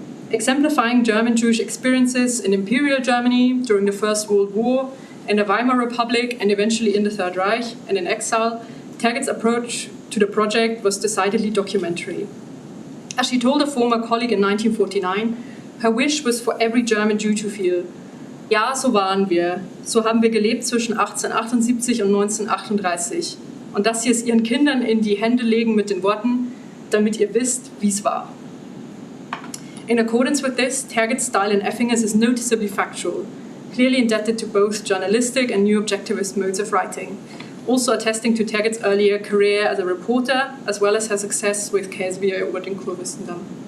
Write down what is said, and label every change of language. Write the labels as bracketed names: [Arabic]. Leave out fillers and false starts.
[English] Exemplifying German Jewish experiences in Imperial Germany during the First World War, in the Weimar Republic, and eventually in the Third Reich and in exile, Tergit's approach to the project was decidedly documentary. As she told a former colleague in 1949, her wish was for every German Jew to feel, [German] Ja, so waren wir. So haben wir gelebt zwischen 1878 und 1938. Und dass sie es ihren Kindern in die Hände legen mit den Worten, damit ihr wisst, wie es war. [English] In accordance with this, Tergit's style in Effingers is noticeably factual, clearly indebted to both journalistic and new objectivist modes of writing, also attesting to Tergit's earlier career as a reporter, as well as her success with Käsbier over in Kurfürstendamm.